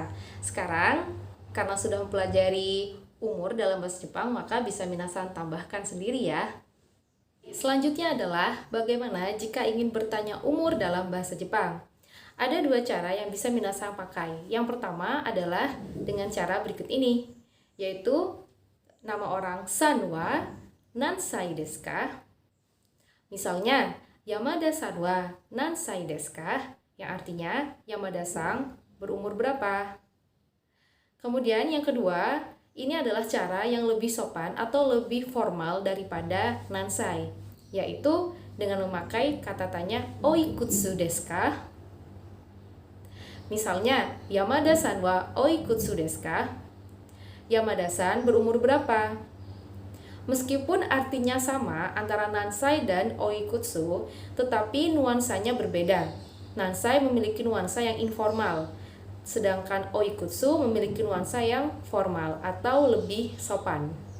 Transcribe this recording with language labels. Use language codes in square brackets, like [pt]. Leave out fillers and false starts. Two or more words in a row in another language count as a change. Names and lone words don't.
[id] Sekarang, karena sudah mempelajari umur dalam bahasa Jepang, maka bisa Minasang tambahkan sendiri ya. Selanjutnya adalah bagaimana jika ingin bertanya umur dalam bahasa Jepang. Ada dua cara yang bisa Minasang pakai. Yang pertama adalah dengan cara berikut ini, yaitu nama orang [ja] さんは何歳ですか? [id] Misalnya, [ja] 山田さんは何歳ですか? [id] Yang artinya, Yamada-san berumur berapa? Kemudian yang kedua, ini adalah cara yang lebih sopan atau lebih formal daripada nansai, yaitu dengan memakai kata tanya [ja] おいくつですか? [id] Misalnya, [ja] 山田さんはおいくつですか? [id] Yamada-san berumur berapa? Meskipun artinya sama antara nansai dan oikutsu, tetapi nuansanya berbeda. Nansai memiliki nuansa yang informal, sedangkan oikutsu memiliki nuansa yang formal atau lebih sopan.